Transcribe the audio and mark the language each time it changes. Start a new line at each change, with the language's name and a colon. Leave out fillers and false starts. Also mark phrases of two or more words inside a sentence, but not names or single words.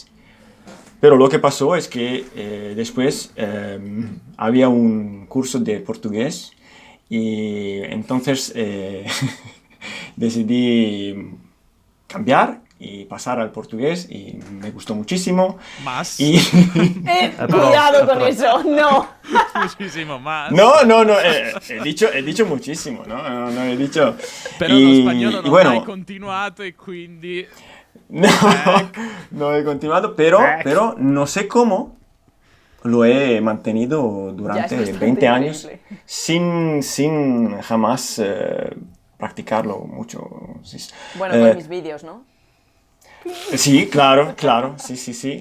Spanish: Pero lo que pasó es que después había un curso de portugués y entonces decidí cambiar y pasar al portugués y me gustó muchísimo. Más. Y... Cuidado con eso, no. Muchísimo más. No, he dicho muchísimo, ¿no? No he dicho...
Italian: Però lo spagnolo non hai continuato e quindi...
Spanish: No, no he continuado, pero no sé cómo lo he mantenido durante Ya, es 20 años increíble. sin jamás practicarlo mucho. Sí. Bueno, con mis vídeos, ¿no? Sí, claro, sí.